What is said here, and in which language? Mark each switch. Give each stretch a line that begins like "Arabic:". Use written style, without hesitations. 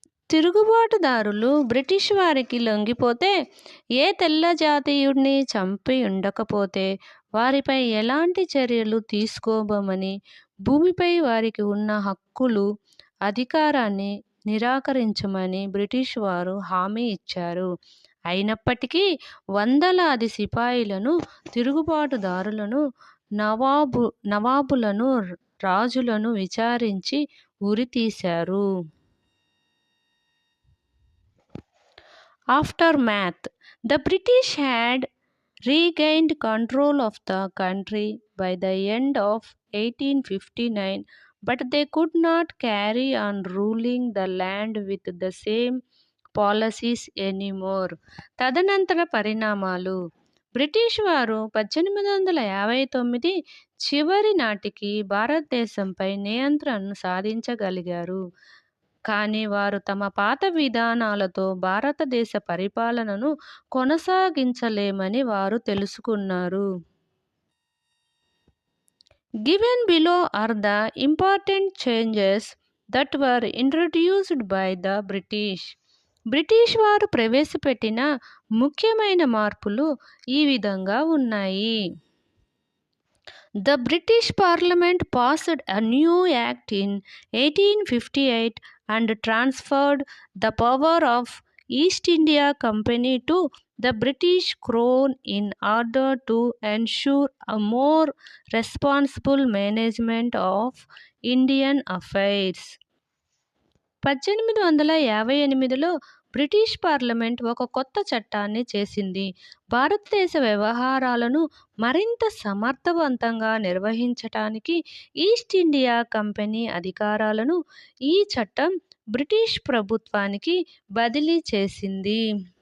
Telugu: తిరుగుబాటుదారులు British వారికి లొంగిపోతే, ఏ తెల్ల జాతీయుడిని చంపి ఉండకపోతే వారిపై ఎలాంటి చర్యలు తీసుకోబోమని, భూమిపై వారికి ఉన్న హక్కులు, అధికారాన్ని నిరాకరించమని బ్రిటిష్ వారు హామీ ఇచ్చారు. అయినప్పటికీ వందలాది సిపాయిలను, తిరుగుబాటుదారులను, నవాబులను, రాజులను విచారించి ఉరితీశారు.
English: Aftermath. The British had regained control of the country by the end of 1859, but they could not carry on ruling the land with the same policies anymore.
Telugu: తదనంతర పరిణామాలు. బ్రిటిష్ వారు 1859 చివరి నాటికి భారతదేశంపై నియంత్రణను సాధించగలిగారు. కానీ వారు తమ పాత విధానాలతో భారతదేశ పరిపాలనను కొనసాగించలేమని వారు తెలుసుకున్నారు.
English: Given below are the important changes that were introduced by the British.
Telugu: British వారు ప్రవేశపెట్టిన ముఖ్యమైన మార్పులు ఈ విధంగా ఉన్నాయి.
English: The British Parliament passed a new act in 1858 and transferred the power of East India Company to the British Crown in order to ensure a more responsible management of Indian affairs.
Telugu: 1858లో British parliament ఒక కొత్త చట్టాన్ని చేసింది. భారతదేశ వ్యవహారాలను మరింత సమర్థవంతంగా నిర్వహించటానికి east India company అధికారాలను ఈ చట్టం బ్రిటిష్ ప్రభుత్వానికి బదిలీ చేసింది.